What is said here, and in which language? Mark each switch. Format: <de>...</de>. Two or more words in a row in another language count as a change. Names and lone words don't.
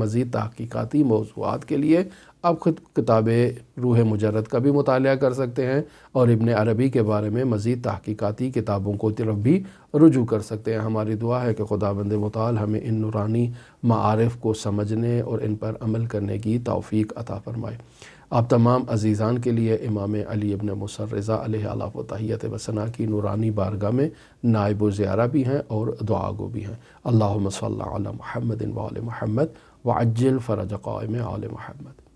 <ur>مزید تحقیقاتی موضوعات کے لیے آپ خود کتاب روح مجرد کا بھی مطالعہ کر سکتے ہیں اور ابن عربی کے بارے میں مزید تحقیقاتی کتابوں کو طرف بھی رجوع کر سکتے ہیں۔ ہماری دعا ہے کہ خداوند متعال ہمیں ان نورانی معارف کو سمجھنے اور ان پر عمل کرنے کی توفیق عطا فرمائے۔ آپ تمام عزیزان کے لیے امام علی ابن موسیٰ رضا</ur> <ar>علیہ الاف و تحیت و ثنا</ar> <ur>کی نورانی بارگاہ میں نائب و زیارہ بھی ہیں اور دعا گو بھی ہیں۔</ur> <ar>اللہم صلی علی محمد و آل محمد وعجل فرج قائم آل محمد۔</ar>